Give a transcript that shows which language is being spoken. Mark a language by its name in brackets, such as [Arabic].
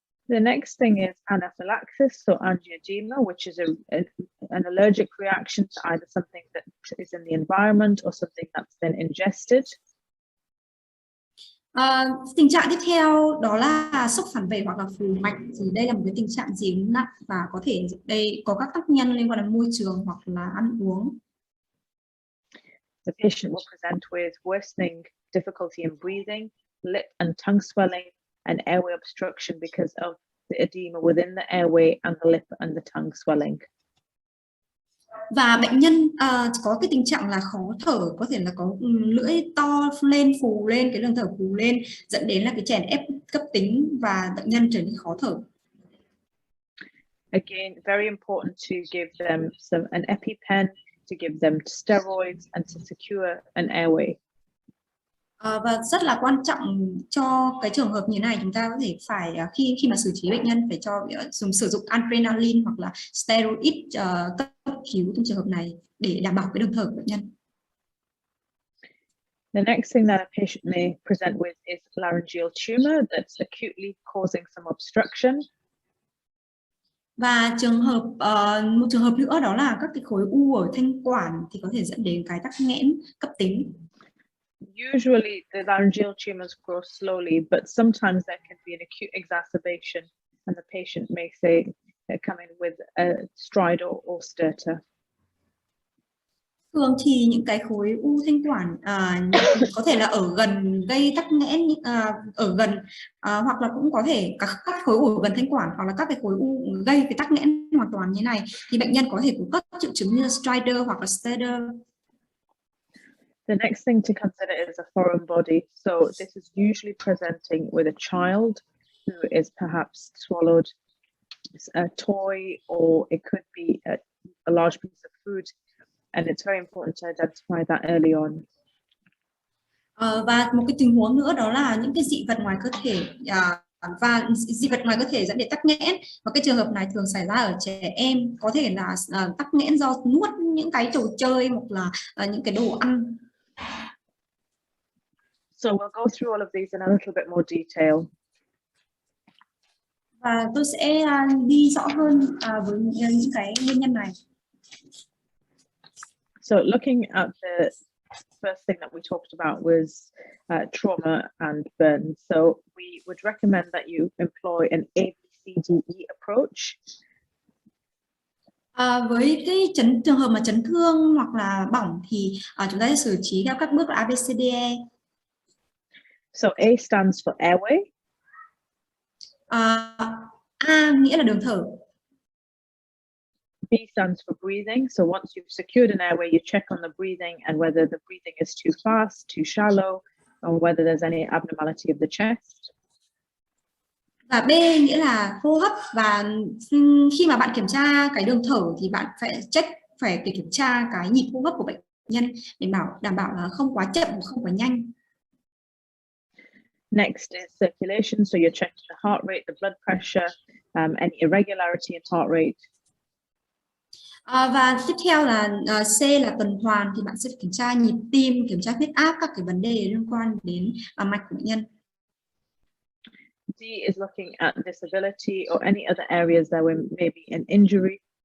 [English] The next thing is anaphylaxis, so angioedema, which is an allergic reaction to either something that is in the environment or something that's been ingested. [Vietnamese] Tình trạng tiếp theo đó là sốc phản vệ hoặc là phù mạch, thì đây là một cái tình trạng dị ứng nặng và có thể đây có các tác nhân liên quan đến môi trường hoặc là ăn uống. [English] The patient will present with worsening difficulty in breathing, lip and tongue swelling, and airway obstruction because of the edema within the airway and the lip and the tongue swelling. [Vietnamese] Và bệnh nhân có cái tình trạng là khó thở, có thể là có lưỡi to lên, phù lên, cái đường thở phù lên, dẫn đến là cái chèn ép cấp tính và bệnh nhân trở nên khó thở. [English] Again, very important to give them an EpiPen, to give them steroids and to secure an airway. [Vietnamese] Và rất là quan trọng cho cái trường hợp như này, chúng ta có thể phải khi mà xử trí bệnh nhân phải sử dụng adrenaline hoặc là steroid cấp cứu trong trường hợp này để đảm bảo cái đường thở của bệnh nhân. [English] The next thing that a patient may present with is laryngeal tumor that's acutely causing some obstruction. [Vietnamese] Và một trường hợp nữa đó là các cái khối u ở thanh quản thì có thể dẫn đến cái tắc nghẽn cấp tính. [English] Usually the laryngeal tumors grow slowly, but sometimes there can be an acute exacerbation and the patient may say come in with a stridor or stertor. [Vietnamese] Thường thì những cái khối u thanh quản có thể là ở gần gây tắc nghẽn, ở gần hoặc là cũng có thể các khối u ở gần thanh quản hoặc là các cái khối u gây cái tắc nghẽn hoàn toàn như này thì bệnh nhân có thể có các triệu chứng như stridor hoặc là stertor. [English] The next thing to consider is a foreign body. So this is usually presenting with a child who is perhaps swallowed a toy, or it could be a large piece of food. And it's very important to identify that early on. [Vietnamese] Và một cái tình huống nữa đó là những cái dị vật ngoài cơ thể và dị vật ngoài cơ thể dẫn đến tắc nghẽn, và cái trường hợp này thường xảy ra ở trẻ em, có thể là tắc nghẽn do nuốt những cái đồ chơi hoặc là những cái đồ ăn. [English] So we'll go through all of these in a little bit more detail. [Vietnamese] Và tôi sẽ đi rõ hơn với những cái nguyên nhân này. [English] So looking at the first thing that we talked about was trauma and burns. So we would recommend that you employ an ABCDE approach. [Vietnamese] Với cái trường hợp mà chấn thương hoặc là bỏng thì chúng ta sẽ xử trí theo các bước là ABCDE. [English] So A stands for airway. [Vietnamese] A nghĩa là đường thở. [English] B stands for breathing. So once you've secured an airway, you check on the breathing and whether the breathing is too fast, too shallow, or whether there's any abnormality of the chest. [Vietnamese] Và B nghĩa là hô hấp, và khi mà bạn kiểm tra cái đường thở thì bạn phải kiểm tra cái nhịp hô hấp của bệnh nhân để đảm bảo là không quá chậm và không quá nhanh. [English] Next is circulation. So you're checking the heart rate, the blood pressure, any irregularity in heart rate. [Vietnamese] Và tiếp theo là C là tuần hoàn, thì bạn sẽ kiểm tra nhịp tim, kiểm tra huyết áp, các cái vấn đề liên quan đến mạch của bệnh nhân. [English] D is looking at disability or any other areas there may be an injury.